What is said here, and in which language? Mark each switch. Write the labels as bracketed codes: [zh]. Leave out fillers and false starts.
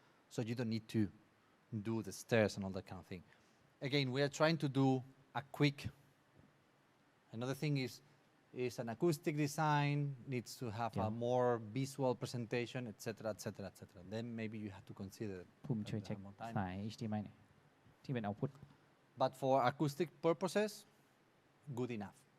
[en] So you don't need to do the stairs and all that kind of thing. Again, we are trying to do a quick, another thing is an acoustic design, needs to have a more visual presentation, etc., etc., etc. Then maybe you have to consider [th] ภูมิช่วยเช็คสาย HDMI หน่อยที่เป็น output [en] But for acoustic purposes, good enough.